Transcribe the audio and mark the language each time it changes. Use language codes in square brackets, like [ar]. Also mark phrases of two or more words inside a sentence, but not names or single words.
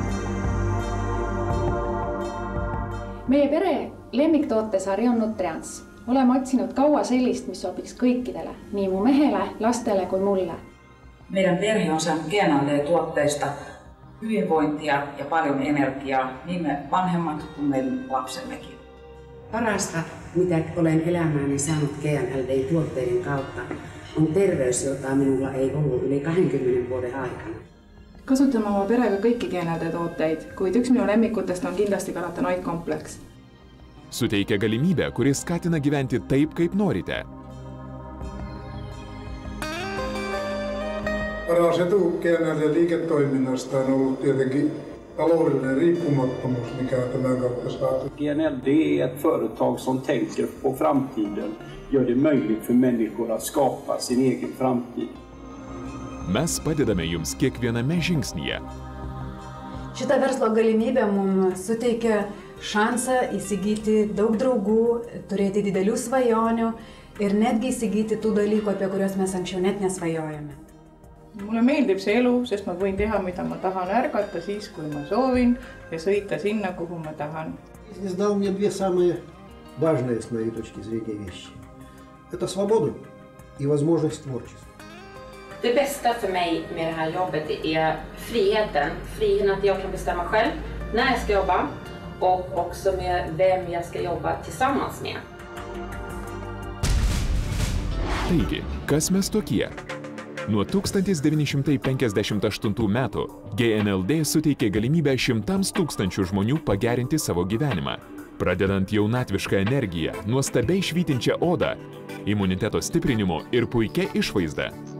[et] Meie pere lemmiktoote sari on Nutrians. Oleme otsinud kaua sellist, mis sobiks kõikidele, nii mu mehele, lastele kui mulle. [fi] Meidän perhe on saanut GNLD-tuotteista hyvinvointia ja paljon energiaa, niin me vanhemmat kuin meidän lapsemmekin. Parasta, mitä olen elämääni saanut GNLD-tuotteiden kautta, on terveys, jota minulla ei ollut yli 20 vuoden aikana. [et] Kasutame oma perega kõiki GNLD-tooteid, kuid üks minu lemmikutest on kindlasti karotenoidkompleks. [lt] Suteikia galimybę, kuris skatina gyventi taip, kaip norite. [fi] Paras etu GNLD-liiketoiminnasta on ollut tietenkin taloudellinen riippumattomuus, mikä tämän kautta saatu. [sv] GNLD är ett företag som tänker på framtiden, gör det möjligt för människor att skapa sin egen framtid. [lt] Mes padedame jums kiekviename žingsnyje. Šita verslo galimybė mums suteikia šansą įsigyti daug draugų, turėti didelių svajonių ir netgi įsigyti tų dalykų, apie kuriuos mes anksčiau net nesvajojame. [et] Mulle meeldib see elu, sest ma võin teha, mida ma tahan, ärgata siis, kui ma soovin ja sõita sinna, kuhu ma tahan. [ru] Бизнес дал мне две самые важные, с моей точки зрения, вещи. Это свободу и возможность творчества. [sv] Det bästa för mig med det här jobbet är friheten att jag kan bestämma själv när jag ska jobba och också med vem jag ska jobba tillsammans med. [lt] Taigi, kas mes tokie? Nuo 1958 metų GNLD suteikė galimybę šimtams tūkstančių žmonių pagerinti savo gyvenimą, pradedant jaunatvišką energiją, nuostabiai švytinčią odą, imuniteto stiprinimu ir puikia išvaizda.